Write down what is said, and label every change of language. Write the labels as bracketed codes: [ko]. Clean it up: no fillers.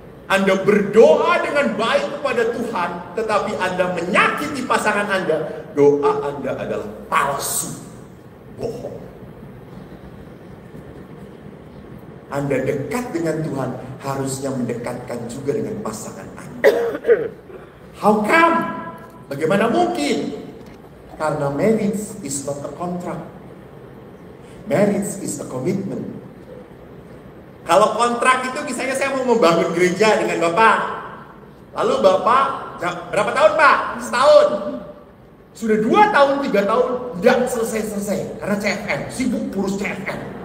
[id] Anda berdoa dengan baik kepada Tuhan, tetapi Anda menyakiti pasangan Anda, doa Anda adalah palsu, bohong. Anda dekat dengan Tuhan, harusnya mendekatkan juga dengan pasangan Anda. [en] How come? [id] Bagaimana mungkin? Karena [en] marriage is not a contract. Marriage is a commitment. [id] Kalau kontrak itu misalnya saya mau membangun gereja dengan Bapak. Lalu Bapak, berapa tahun Pak? Setahun. Sudah 2 tahun, 3 tahun, tidak selesai-selesai. Karena CFM, sibuk urus CFM.